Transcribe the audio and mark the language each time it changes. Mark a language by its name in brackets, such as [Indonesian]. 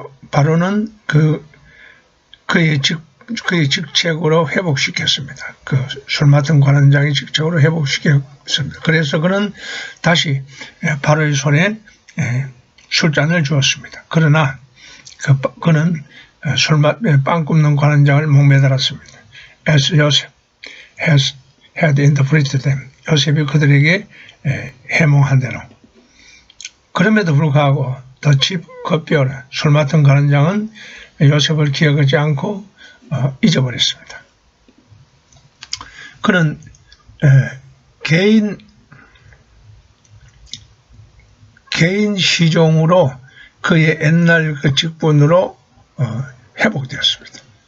[Korean] 바로는 그의 직책으로 회복시켰습니다. 그 술 맡은 관원장의 직책으로 회복시켰습니다. 그래서 그는 다시 바로의 손에 술잔을 주었습니다. 그러나 그는 빵 굽는 관원장을 목매달았습니다. [English] As Joseph had interpreted them. [Korean] 요셉이 그들에게 해몽한 대로. 그럼에도 불구하고 [English] 더 칩 컵비어라 [Korean] 술 맡은 관원장은 요셉을 기억하지 않고 잊어버렸습니다. 그는 개인 시종으로 그의 옛날 그 직분으로 회복되었습니다.